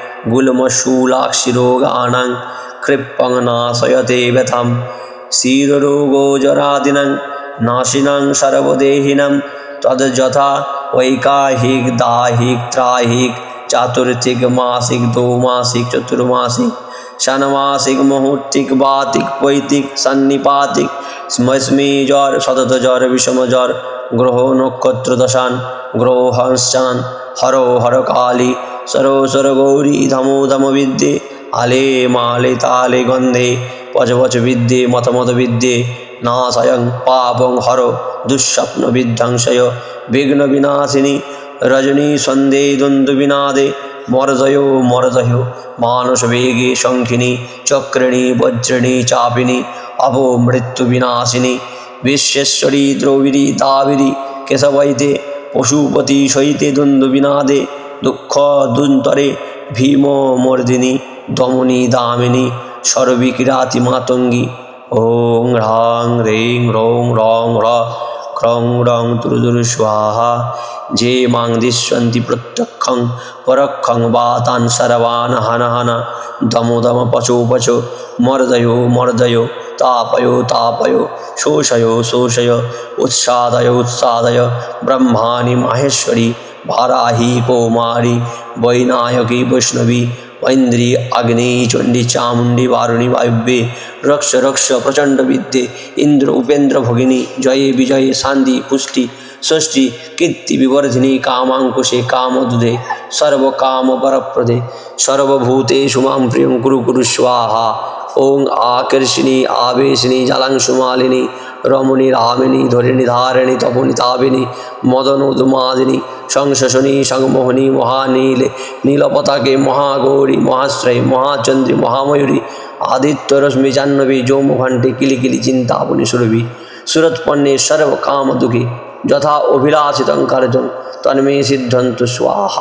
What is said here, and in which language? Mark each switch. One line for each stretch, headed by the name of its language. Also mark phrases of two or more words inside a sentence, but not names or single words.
Sanskrit: গুল্মশূলাক্ষিরোগানাং ক্ষিপ্পং নাশয়তে ব্যথাম শিররোগোজরাদিনাং নাশিনাং সর্বদেহিনাং তদ্যথা ঐকাহিক দাহিক ত্রাহিক চাতুর্থিক মাসিক দৌমাসিক চতুর্মাসিক ষান্মাসিক মুহূর্তিক বাতিক পৈতিক সন্নিপাতিক স্মস্মি জ্বর শতত জ্বর বিষম জ্বর গ্রহ নক্ষত্র দশান গ্রহাংশান হর হর কালী সরো সর গৌরী ধমো ধম বিদ্যে আলে মালে তালে গন্ধে পচ পচ বিদ্যে মত মত বিদ্যে নাশয়ং পাপং হর দুঃস্বপ্ন বিধ্বংসয় বিঘ্ন বিনাশিনী রজনী সন্ধে দ্বন্দ্ব বিনাদে মরদয় মরদয় মানস বেগে শঙ্খিনী চক্রিণী বজ্রিণী চাপিনী অভো মৃত্যু বিনাশিনী বিশ্বেশ্বরী দ্রৌবিড়ী দাবিনী কেশবৈতে পশুপতি সহিতে দ্বন্দ্ব বিনাদে দুঃখ দুন্তরে ভীম মর্দিনী দমনী দামিনী সর্বিকিরাতি মাতঙ্গী। ওং হ্রাং হ্রিং রং রং র ক্রং রং তুরুদুর স্বাহা। যে মাং দিশ্যন্তি প্রত্যক্ষং পরক্ষং বা তান সর্বান হন হন দম দম পচো পচো মর্দয় মর্দয় তাপয় তাপয় শোষয় শোষয় উৎসাদয় উৎসাদয় ব্রহ্মাণি মাহেশ্বরী বারাহি কৌমারী বৈনায়কী বৈষ্ণবী ঐন্দ্রী অগ্নি চণ্ডী চামুণ্ডী বারুণী বায়ব্যে রক্ষ রক্ষ প্রচণ্ড বিদ্যে ইন্দ্র উপেন্দ্র ভগিনী জয়ে বিজয়ে শান্তি পুষ্টি ষষ্ঠী কীর্তি বিবর্ধিনী কামাঙ্কুশে কামদুধে সর্বকাম বরপ্রদে সর্বভূতেষু মাং প্রিয়ং কুরু কুরু স্বাহা। ওং আকর্ষিণী আবেশিনী জালাংশুমালিনী রমণী রামিনী ধরিণী ধারিণী তপনী তাবিনী মদনোন্মাদিনী সংশোষণী সংমোহনী মহানীলে নীলপতাকে মহাগৌরী মহাশ্রয়ী মহাচন্দ্রী মহাময়ূরী আদিত্যরশ্মি জাহ্নবী যৌমঘণ্টে কিলিকিলি চিন্তাবনী সুরভি সুরৎপন্নে সর্বকামদুঃখী যথা অভিলাষিতং কার্যং তন্মে সিদ্ধন্তু স্বাহা।